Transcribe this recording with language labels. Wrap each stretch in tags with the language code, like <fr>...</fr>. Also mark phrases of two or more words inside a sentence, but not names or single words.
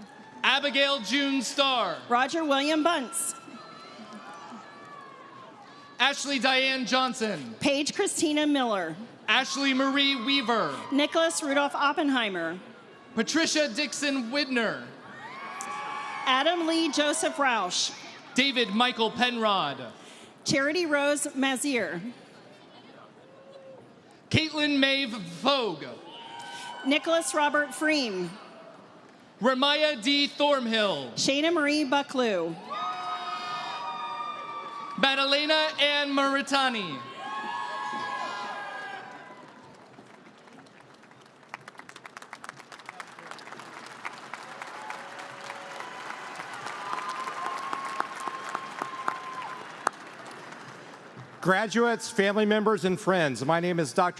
<en>Abigail June Starr. Roger William Bunce. Ashley Diane Johnson. Paige Christina Miller. Ashley Marie Weaver. Nicholas Rudolph Oppenheimer. Patricia Dixon Widner. Adam Lee Joseph Roush. David Michael Penrod. Charity Rose Mazier. Caitlin Maeve Vogue. Nicholas Robert Freem. Ramaya D. Thornhill. Shayna Marie Bucklew. Madalena Ann Maritani. Graduates, family members, and friends, my name is Dr.</en>